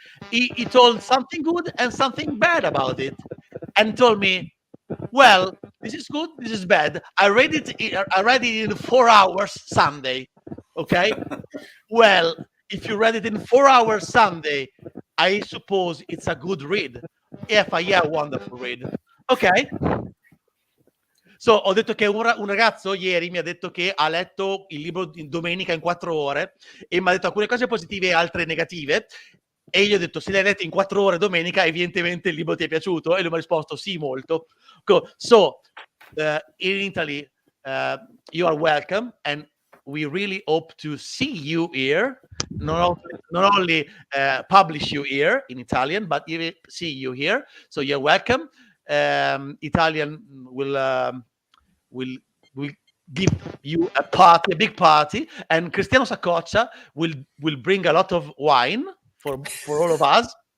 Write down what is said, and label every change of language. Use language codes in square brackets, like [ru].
[en] He told something good and something bad about it, and told me, well, this is good, this is bad. I read it in 4 hours Sunday. Okay? Well, if you read it in 4 hours Sunday, I suppose it's a good read. Yeah, wonderful read. Okay? [it] So, ho detto che un ragazzo ieri mi ha detto che ha letto il libro in domenica in 4 ore e mi ha detto alcune cose positive e altre negative. E io ho detto, se l'hai letto in 4 ore domenica, evidentemente il libro ti è piaciuto? E lui mi ha risposto, sì, molto. [en] So, in Italy, you are welcome, and we really hope to see you here, not only publish you here in Italian, but even see you here. So you're welcome. Italian will give you a big party, and Cristiano Saccoccia will bring a lot of wine for all of us.